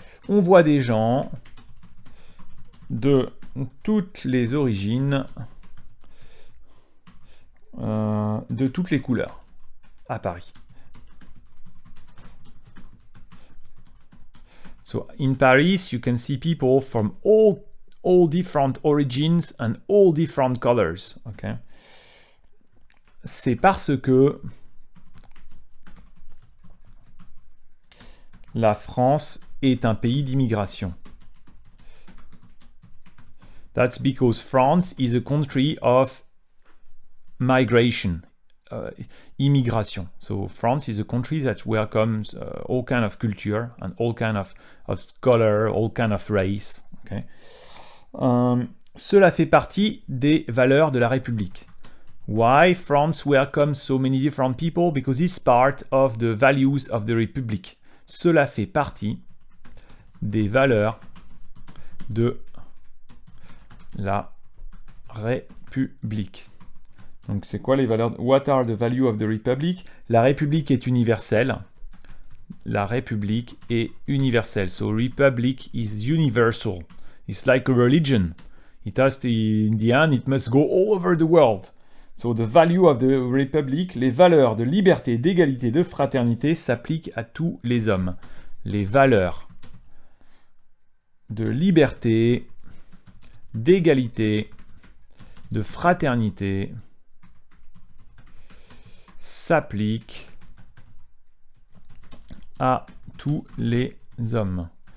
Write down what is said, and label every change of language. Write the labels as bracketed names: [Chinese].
[French] On voit des gens de toutes les origines, de toutes les couleurs à Paris. [English] So in Paris, you can see people from all different origins and all different colors. Okay? [French] C'est parce que la France est un pays d'immigration. [English] That's because France is a country of migration, immigration. So France is a country that welcomes all kind of culture and all kind of color, all kind of race. Okay? [French] Cela fait partie des valeurs de la République. [English] Why France welcomes so many different people? Because it's part of the values of the Republic. [French] Cela fait partie des valeurs de la République. Donc c'est quoi les valeurs? [English] What are the values of the Republic? [French] La République est universelle. La République est universelle. [English] So Republic is universal. It's like a religion. It has to, in the end, it must go all over the world. So the value of the Republic, [French] les valeurs de liberté, d'égalité, de fraternité s'appliquent à tous les hommes. Les valeurs de liberté, d'égalité, de fraternité s'appliquent à tous les hommes.